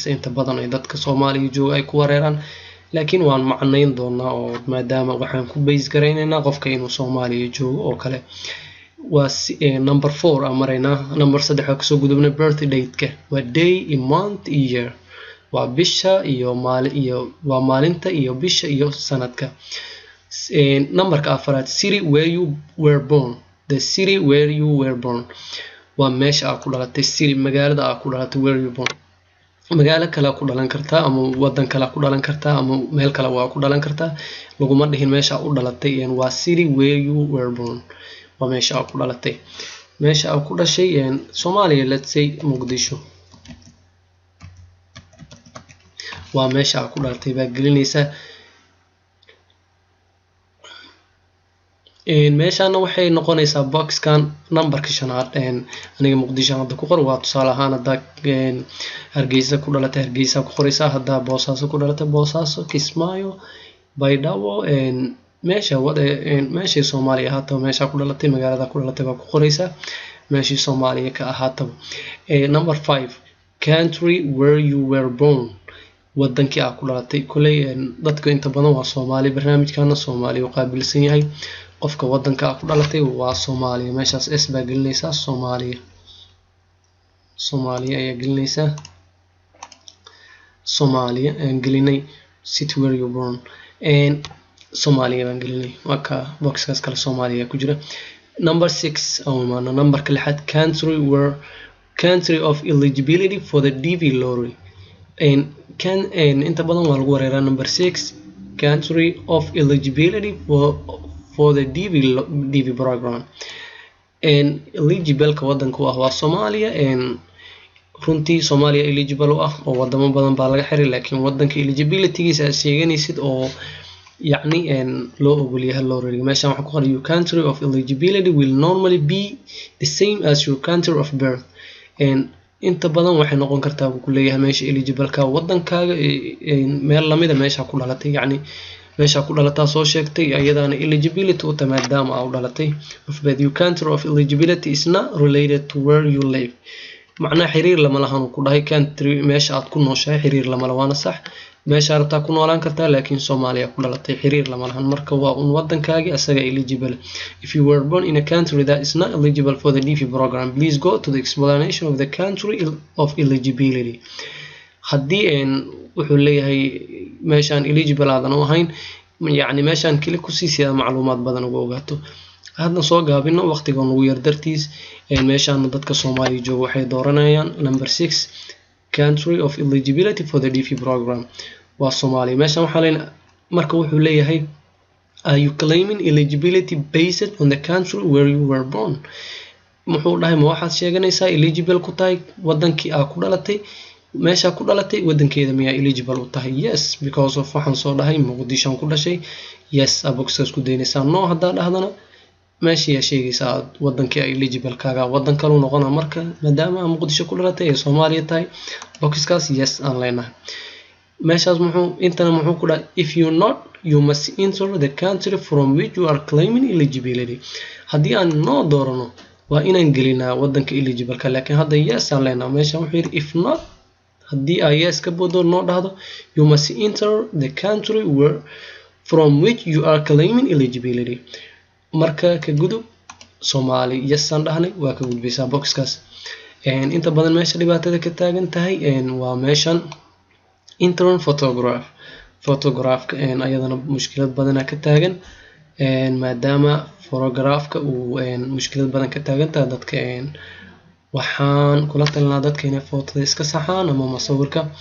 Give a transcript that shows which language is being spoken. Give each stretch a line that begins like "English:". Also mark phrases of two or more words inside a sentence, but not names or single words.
Somali: inta badan ay dadka Soomaaliya jooga ay ku wareeraan, laakiin waan macnayn doonaa oo maadaama waxaan ku base gareynaynaa qofka inuu Soomaaliya joogo oo kale. waa number 4 aan maraynaa. number 3 waxaa kasoo gudubnay birthday date-ka, waa
English: day, month
Somali: iyo year. waa bisha iyo waa maalinta iyo bisha iyo sanadka.
English: numberka 4 city where you were born. the city where you were born
Somali: waa meesha aad ku dhalatay. city magaalada aad ku dhalatay,
English: where you born
Somali: magaalo kale ku dhalan kartaa ama wadan kale ku dhalan kartaa ama meel kale waa ku dhalan kartaa. laguma dhihin meesha aad u dhalatay.
English: waa city where you were born,
Somali: waa meesha aad ku dhalatay. meesha aad ku dhashay Soomaaliya,
English: let's say Muqdisho.
Somali: waa meesha aad ku dhalatay baa gelinaysaa. meeshana waxay noqonaysaa boxkan numberka 5aad. aniga Muqdisho hadda ku qor, waa tusaale ahaan hadda Hargeysa ku dhalatay Hargeysa ku qoraysaa, hadda Boosaaso ku dhalatay Boosaaso, Kismaayo, Baydhabo, meesha Soomaaliya ahaataba meesha ku dhalatay, magaalada ku dhalatay baa ku qoraysaa, meesha Soomaaliya ka ahaataba.
English: number 5 country where you were born,
Somali: wadankii aad ku dhalatay. kulay dadka inta badan waa Soomaali, barnaamijkana Soomaaliya u qaabilsan yahay. qofka wadanka aad ku dhalatay waa Soomaaliya. meeshaas s baa gelinaysaa, Soomaaliya ayaa gelinaysaa. Soomaaliya aan gelinay.
English: city where you born
Somali: Soomaaliya baan gelinay. waa ka boxkaas kale Soomaaliya ku jira.
English: number 6
Somali: oo maana numberka
English: 6 country of eligibility for the DV lottery.
Somali: inta badan waa lagu wareeraa.
English: number 6 country of eligibility for the DV program.
Somali: eligible ka wadanku ah waa Soomaaliya. runtii Soomaaliya eligible ah oo wadamo badan baa laga xiray, laakiin wadanka eligibility-giisa aad sheeganaysid oo yacni loo ogol yahay lottery. meeshan waxaa ku qoran
English: your country of eligibility will normally be the same as your country of birth.
Somali: inta badan waxay noqon kartaa ku leeyahay meesha eligible-ka wadankaaga meel lamida meesha ku dhalatay, yacni meesha ku dhalataa soo sheegtay ayadana eligibility u maadaama aad u dhalatay.
English: but your country of eligibility is not related to where you live.
Somali: macnaha xiriir lama lahan ku dhahay country meesha aad ku nooshahay xiriir lama lahaana sax. meesha rabtaa ku noolaan kartaa laakiin Soomaaliya ku dhalatay xiriir lama lahan marka waa un wadankaagi asaga eligible.
English: If you were born in a country that is not eligible for the DV program, please go to the explanation of the country of eligibility.
Somali: haddii wuxuu leeyahay meeshaan eligible aadan u ahayn yani meeshaan kali ku siisiyaa macluumaad badan uga ogaato. hadda soo gaabino waqtiga ugu yar dartiis meeshaan dadka Soomaaliya jooga waxay dooranayaan
English: number 6 country of eligibility for the DV program
Somali: waa Soomaaliya. meeshaan waxa leeyahay marka wuxuu leeyahay
English: are you claiming eligibility based on the country where you were born?
Somali: muxuu dhahay ma waxaad sheeganaysaa eligible ku tahay wadankii aad ku dhalatay meesha ku dhalatay wadankeeda miyaa eligible u tahay?
English: yes because of
Somali: waxaan soo dhahay Muqdisho ku dhashay. yes aboxas ku deynaysaa. no hadaa dhahdana meesha ya sheegaysaa wadankii ay eligible kaaga wadan kale u noqona marka maadaama Muqdisho ku dhalatay ee Soomaaliya tahay boxkaas yes aan leenahay. meeshaas muxuu ku dhahay
English: if you not you must enter the country from which you are claiming eligibility.
Somali: haddii aan no doorano waa inaan gelinaa wadanka eligible ka laakiin hadda yes aan leenahay. meesha wuxuu yiri
English: if not
Somali: haddii ay yes ka bodo no dhahdo
English: you must enter the country where from which you are claiming eligibility.
Somali: marka ka gudub Soomaali yes aan dhahnay waa ka gudbaysaa boxkaas. inta badan meesha dhibaatada ka taagan tahay waa meeshan
English: intern photograph
Somali: ayadana mushkilad badan ka taagan maadaama photograph-ka uu mushkilad badan ka taagan tahay dadka waxaan kula talinaa dadka inay photo iska saxaan ama masawirka.